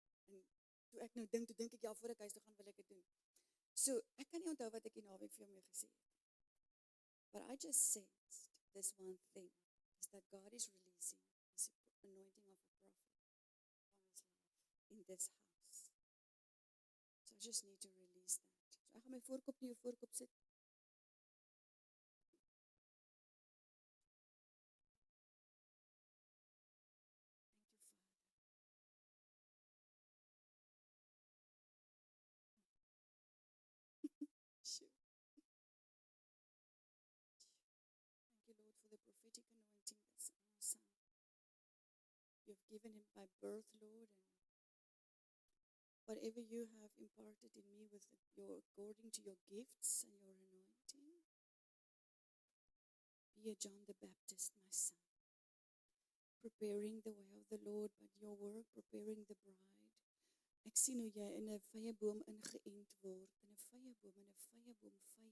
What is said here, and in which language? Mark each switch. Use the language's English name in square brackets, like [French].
[Afrikaans] En toe ek nou dink, ek, ja, voor ek huis toe gaan, wil ek dit doen. So, ek kan nie onthou wat ek die naweek vir jou mee gesê het. [English] But I just sensed this one thing, is that God is releasing His anointing of a prophet on His life in this house. So I just need to release that. [Afrikaans] So ek gaan my voorkop nie jou voorkop sit. [English] Prophetic anointing that's on our son. You've given him by birth, Lord, and whatever you have imparted in me with according to your gifts and your anointing, be a John the Baptist, my son, preparing the way of the Lord, but your work, preparing the bride. [Afrikaans] Ek sien hoe jy in 'n vyeboom ingeënt word, in 'n vyeboom, vyeboom.